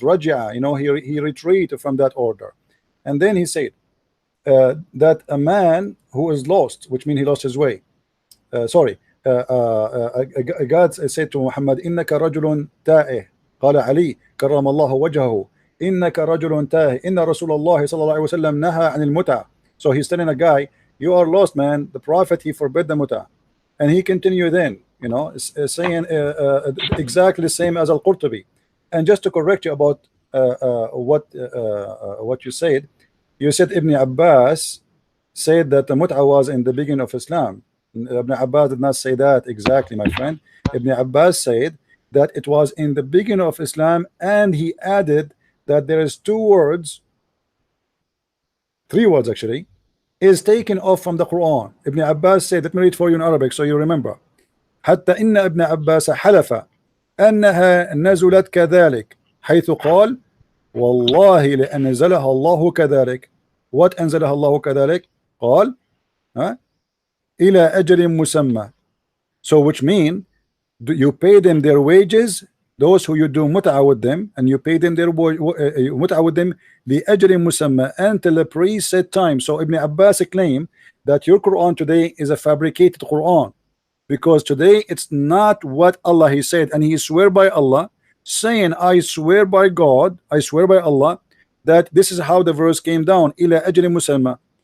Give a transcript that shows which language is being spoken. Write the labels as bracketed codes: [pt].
[en] رجع, you know, he retreated from that order, and then he said that a man who is lost, which means he lost his way. God said to Muhammad, [ar] إنك رجل تائه. قال علي كرم الله وجهه إنك رجل تاه إن رسول الله صلى الله عليه وسلم نهى عن المتعة. [en] So he's telling a guy, you are lost, man. The Prophet, he forbid the mut'ah. And he continued then, you know, saying exactly the same as Al-Qurtubi. And just to correct you about what you said Ibn Abbas said that the mut'ah was in the beginning of Islam. Ibn Abbas did not say that exactly, my friend. Ibn Abbas said that it was in the beginning of Islam, and he added that there is three words actually, is taken off from the Quran. Ibn Abbas said, let me read for you in Arabic so you remember. [ar] حتى إن ابن عباس حلف أنها نزلت كذلك حيث قال والله لأنزلها الله كذلك. [en] What [ar] أنزلها الله كذلك? قال إلى أجل مسمى. [en] So which mean you pay them their wages, those who you do mut'ah with them, and you pay them their mut'ah with them [ar] لأجل مسمى, [en] until the preset time. So Ibn Abbas claimed that your Quran today is a fabricated Quran, because today it's not what Allah he said, and he swear by Allah, saying I swear by God, I swear by Allah that this is how the verse came down, [ar] إلى أجل مسمى.